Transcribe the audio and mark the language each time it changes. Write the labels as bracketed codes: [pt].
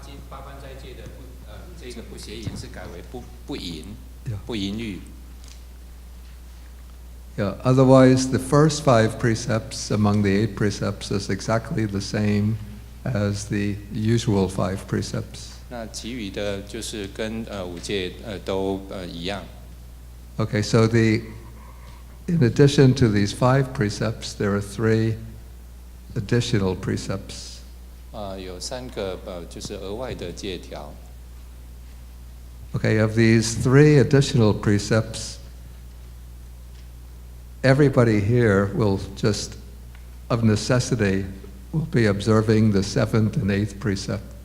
[zh] 八关斋戒的这个不邪淫是改为不淫，不淫欲。 [en] Yeah, otherwise the first 5 precepts among the 8 precepts is exactly the same as the usual 5 precepts. [zh] 那其余的就是跟5戒都一样。 [en] Okay, so in addition to these 5 precepts, there are 3 additional precepts. [zh] 有3个就是额外的戒条。 [en] Okay, of these 3 additional precepts, everybody here will just, of necessity, will be observing the 7th and 8th precept.